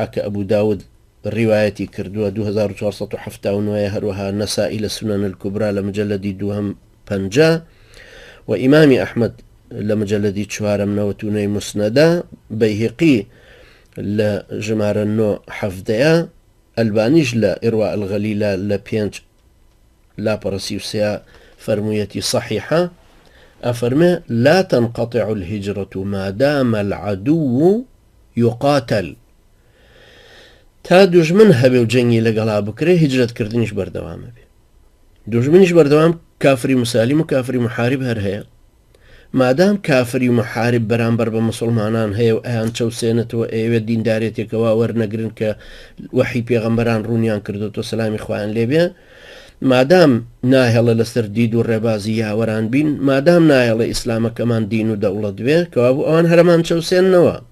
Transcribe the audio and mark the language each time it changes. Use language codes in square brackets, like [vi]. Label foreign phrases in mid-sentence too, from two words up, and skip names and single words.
[ckb] کە ئەبوو داود ڕیوایەتی کردووە 2479 هەروەها نەسائی لە سونەن الکوبرا لە مجەلەدی دووهەم 50 و ئیمامی ئەحمەد لە مجەلەدی چوارەم نەوەتونەی موسنەدا بەیهەقی لە ژمارە 9 ئەلبانیش لە ئیروا الغەلیلە لە 5 لاپەڕە 33 فەرموویەتی صەحیحە ئەفەرمێ [ar] لا تنقطع الهجرة ما دام العدو يقاتل [ckb] تا دوژمن هەبێ و جەنگی لەگەڵا بکرێ هیجرەتکردنیش بەردەوامە بێ دوژمنیش بەردەوام کافری مسالیم و کافری محارب هەر هەیە مادام کافری محارب بەرامبەر بە مسلمانان هەیە و ئەیان چەوسێنێتەوە ئێوێ دیندارێتێکەوە وەرنەگرن کە وەحی پێغەمبەران ڕوونیان کردوتۆ سەلامی خوایان لێبێ مادام ناهێڵە لەسەر دید و ڕێبازی یاوەران بین مادام ناهێڵە ئیسلامەکەمان دین و دەوڵەت بێ کەوابوو ئەوان هەرەمان چەوسێننەوە